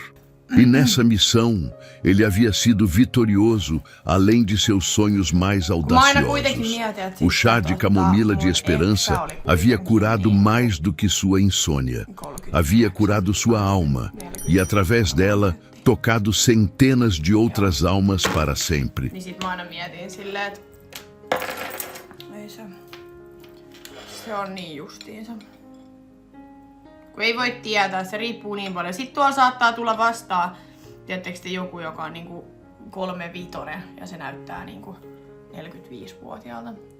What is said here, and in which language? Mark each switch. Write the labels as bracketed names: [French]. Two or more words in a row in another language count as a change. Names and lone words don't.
[Portuguese] E nessa missão, ele havia sido vitorioso, além de seus sonhos mais audaciosos. O chá de camomila de esperança havia curado mais do que sua insônia. Havia curado sua alma e, através dela, tocado centenas de outras almas para sempre. [Finnish] Niin sit mä aina mietin silleen, että ei se on niin justiinsa. Kun ei voi tietää, se riippuu niin paljon. Sitten tuolla saattaa tulla vastaan, tiedättekö te, joku, joka on niinku 35 ja se näyttää niinku 45-vuotiaalta.